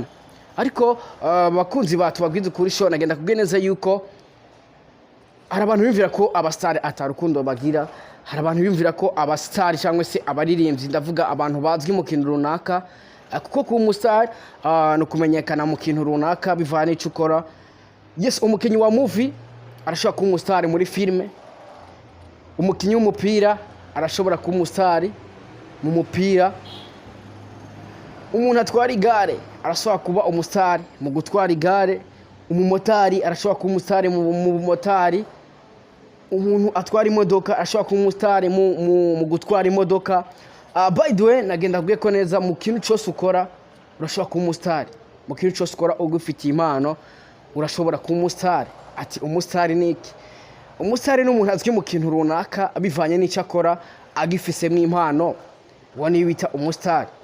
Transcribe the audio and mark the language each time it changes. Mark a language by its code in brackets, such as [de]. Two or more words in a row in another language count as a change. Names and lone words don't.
[rn] Ariko bakunzi batu bagwize kuri show nagenda kubweneza yuko hari abantu bimvira ko abastari atarukundo bagira, hari abantu bimvira ko abastari cyangwa se abaririmbyi, ndavuga abantu bazwi mu kintu runaka, kuko ku umustar no kumenyekana mu kintu runaka bivana icyo ukora. Yes, umukinyi wa movie arashobora kuba umustar muri filme, umukinyi w'umupira arashobora kuba umustar mu mupira, umuntu atwara igare arashobora kuba umustar mu gutwara igare, umumotari arashobora kuba umustar mu motari, umuntu atwara imodoka arashobora kuba umustar mu gutwara imodoka. [en] By the way [rn] nagenda kubwiye ko neza mu kintu cyose ukora urashobora kuba umustar, mu kintu cyose ukora ugufitiye impano urashobora kuba umustar. Ati umustar ni iki? Umustar ni umuntu azwi mu kintu runaka bivanye n'icyo akora, agifisemo impano, uwo ni bita umustar.